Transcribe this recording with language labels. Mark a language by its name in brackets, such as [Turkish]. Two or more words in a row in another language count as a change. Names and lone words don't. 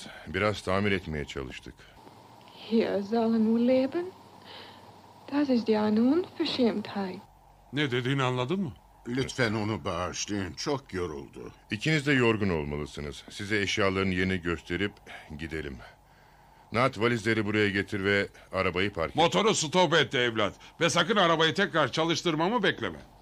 [Turkish] Biraz tamir etmeye çalıştık. [German] Hier sollen wir leben? Das ist ja eine Unverschämtheit. [Turkish] Ne dediğini anladın mı? Lütfen onu bağışlayın. Çok yoruldu. İkiniz de yorgun olmalısınız. Size eşyaların yerini gösterip gidelim. Nat, valizleri buraya getir ve arabayı park et. Motoru stop etti evlat. Ve sakın arabayı tekrar çalıştırmamı bekleme.